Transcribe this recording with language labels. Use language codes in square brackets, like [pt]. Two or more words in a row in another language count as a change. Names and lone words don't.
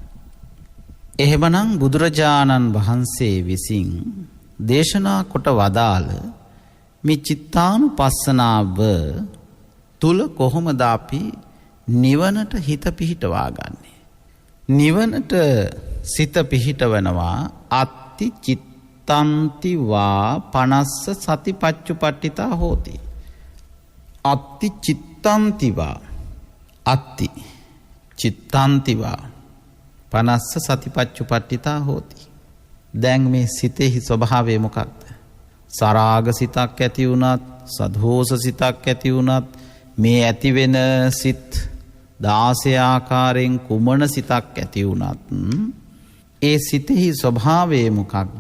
[si] එහෙමනම් බුදුරජාණන් වහන්සේ විසින් දේශනා කොට වදාළ මේ චිත්තානුපස්සනාව තුල කොහොමද අපි නිවනට හිත පිහිටවා ගන්නේ? නිවනට සිත පිහිටවනවා [pi] අත්ති චිත්තන්ති වා පනස්ස සතිපච්චුපට්ඨිතා හෝති. අත්ති චිත්තන්ති වා අත්ති චිත්තන්ති වා පනස්ස සතිපච්චුපට්ඨිතා හෝති. [si] දැන් මේ සිතෙහි ස්වභාවය මොකක්ද? සරාග සිතක් ඇති වුණත්, සදෝස සිතක් ඇති වුණත්, මේ ඇති වෙන සිත් 16 ආකාරයෙන් කුමන සිතක් ඇති වුණත් ඒ සිතෙහි ස්වභාවය මොකක්ද?